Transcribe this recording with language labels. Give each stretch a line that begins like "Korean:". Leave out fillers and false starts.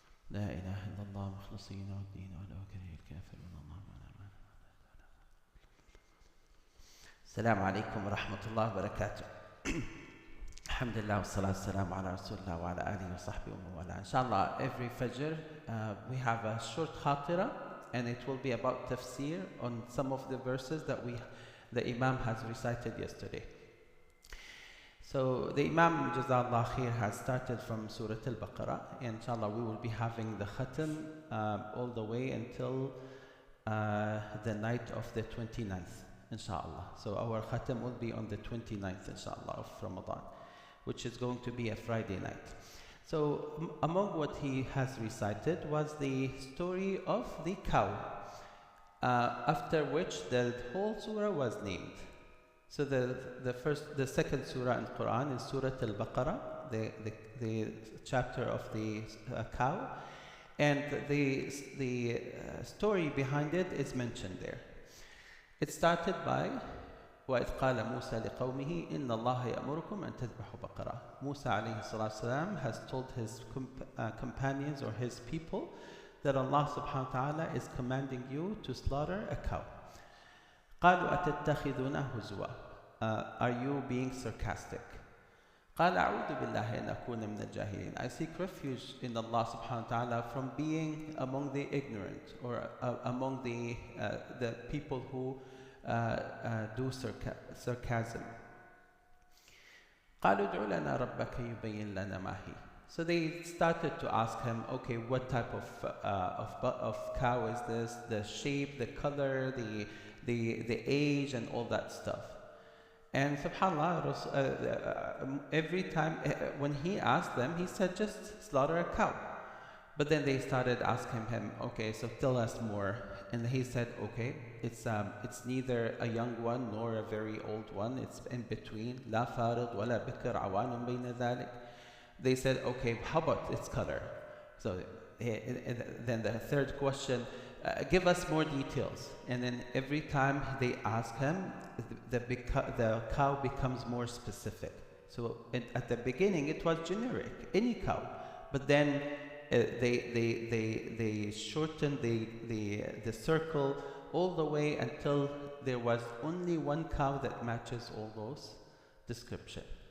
Arabic: لا إله إلا الله مخلصين والدين ولو كره الكافرون. اللهم السلام عليكم ورحمة الله وبركاته. الحمد لله والصلاة والسلام على رسول الله وعلى آله وصحبه ومن والاه.
English: Inshallah, every Fajr we have a short khatira, and it will be about tafsir on some of the verses that the Imam has recited yesterday. So the Imam, Jazallah Khair, has started from Surah Al-Baqarah, and inshallah we will be having the khatam all the way until the night of the 29th, inshallah. So our khatam will be on the 29th, inshallah, of Ramadan, which is going to be a Friday night. So among what he has recited was the story of the cow, after which the whole surah was named. So the second surah in Quran is Surah Al-Baqarah, the chapter of the cow, and the story behind it is mentioned there. It started by
Arabic: وَإِذْ قَالَ مُوسَى لِقَوْمِهِ إِنَّ اللَّهَ يَأْمُرُكُمْ أَن تَذْبَحُوا بَقَرَةً.
English: Musa alayhi salatu salam has told his companions or his people that Allah subhanahu wa ta'ala is commanding you to slaughter a cow.
Arabic: قَالُوا أَتَتَّخِذُونَ هُزُوًا.
English: Are you being sarcastic?
Arabic: قَالَ أَعُوذُ بِاللَّهِ أَنْ أَكُونَ مِنَ الْجَاهِلِينَ.
English: I seek refuge in Allah subhanahu wa ta'ala from being among the ignorant, or among the people who do sarcasm.
Arabic: قَالُوا ادْعُ لَنَا رَبَّكَ يُبَيِّنْ لَنَا مَا هِيَ.
English: So they started to ask him, okay, what type of cow is this? The shape, the color, the age, and all that stuff. And subhanAllah, every time when he asked them, he said, just slaughter a cow. But then they started asking him, okay, so tell us more. And he said, okay, it's neither a young one nor a very old one. It's in between.
Arabic: لا فارض ولا بكر عوان بين ذلك.
English: They said, okay, how about its color? So then the third question, give us more details. And then every time they ask him, the cow becomes more specific. So at the beginning it was generic, any cow. But then they shortened the circle all the way until there was only one cow that matches all those descriptions.